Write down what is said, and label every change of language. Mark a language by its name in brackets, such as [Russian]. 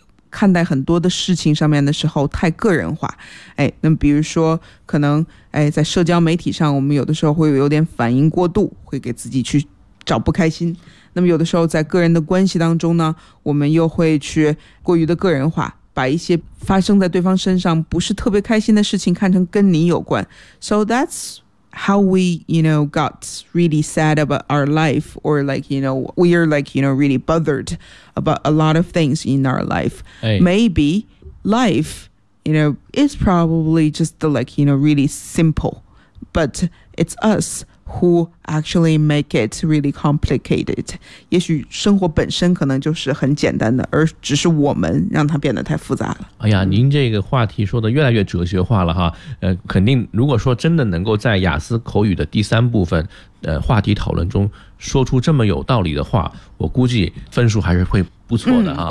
[Chinese] 看待很多的事情上面的时候太个人化，哎，那么比如说可能，哎，在社交媒体上我们有的时候会有点反应过度，会给自己去找不开心，那么有的时候在个人的关系当中呢，我们又会去过于的个人化，把一些发生在对方身上不是特别开心的事情看成跟你有关。 [English] So that's how we, you know, got really sad about our life, or like, you know, we are like, you know, really bothered about a lot of things in our life. Hey. Maybe life, you know, is probably just the, like, you know, really simple, but it's us who actually make it really complicated. [Chinese] 也许生活本身可能就是很简单的，而只是我们让它变得太复杂了。哎呀，您这个话题说的越来越哲学化了哈。肯定如果说真的能够在雅思口语的第三部分话题讨论中说出这么有道理的话，我估计分数还是会不错的啊。